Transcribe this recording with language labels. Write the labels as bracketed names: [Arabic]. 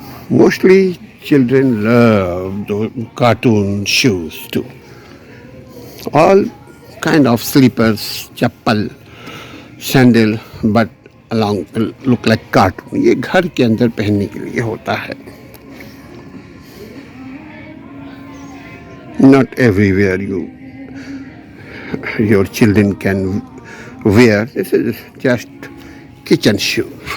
[English] Mostly children love those cartoon shoes too. All kind of slippers, chappal, sandal, but along look like cartoon. [Urdu] یہ گھر کے اندر پہننے کے لیے ہوتا ہے. [English] Not everywhere your children can wear. This is just kitchen shoe.